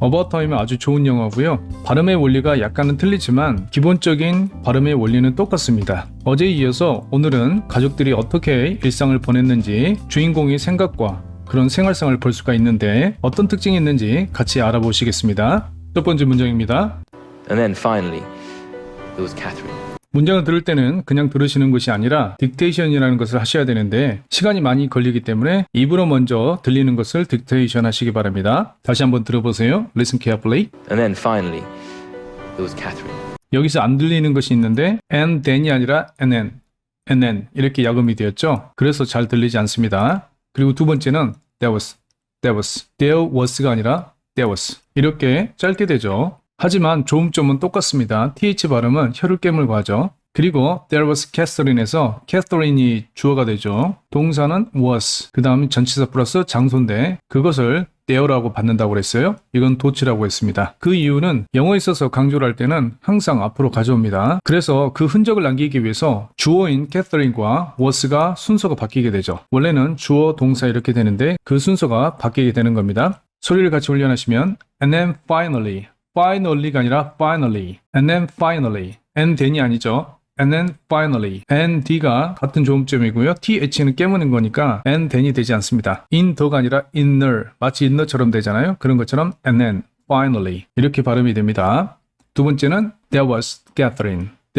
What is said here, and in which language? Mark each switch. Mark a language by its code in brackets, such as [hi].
[ko] About Time은 아주 좋은 영화고요. 발음의 원리가 약간은 틀리지만 기본적인 발음의 원리는 똑같습니다. 어제에 이어서 오늘은 가족들이 어떻게 일상을 보냈는지 주인공의 생각과 그런 생활상을 볼 수가 있는데 어떤 특징이 있는지 같이 알아보시겠습니다. 첫 번째 문장입니다. [en] And then finally, there was Catherine. [ko] 문장을 들을 때는 그냥 들으시는 것이 아니라 딕테이션이라는 것을 하셔야 되는데 시간이 많이 걸리기 때문에 입으로 먼저 들리는 것을 딕테이션 하시기 바랍니다. 다시 한번 들어보세요. [en] Listen carefully. And then finally, there was Catherine. [ko] 여기서 안 들리는 것이 있는데 and then이 아니라 and then 이렇게 야금이 되었죠. 그래서 잘 들리지 않습니다. 그리고 두 번째는 there was가 아니라 there was 이렇게 짧게 되죠. 하지만 조음점은 똑같습니다. th 발음은 혀를 깨물고 하죠. 그리고 there was Catherine에서 Catherine이 주어가 되죠. 동사는 was 그 다음 전치사 플러스 장소인데 그것을 there라고 받는다고 그랬어요. 이건 도치라고 했습니다. 그 이유는 영어에 있어서 강조를 할 때는 항상 앞으로 가져옵니다. 그래서 그 흔적을 남기기 위해서 주어인 Catherine과 was가 순서가 바뀌게 되죠. 원래는 주어, 동사 이렇게 되는데 그 순서가 바뀌게 되는 겁니다. 소리를 같이 훈련하시면 and then finally가 아니라 finally and then finally and then이 아니죠. and then finally and d가 같은 조음점이고요. th는 깨무는 거니까 and then이 되지 않습니다. in the가 아니라 inner 마치 inner처럼 되잖아요. 그런 것처럼 and then finally 이렇게 발음이 됩니다. 두 번째는 [en] there was Catherine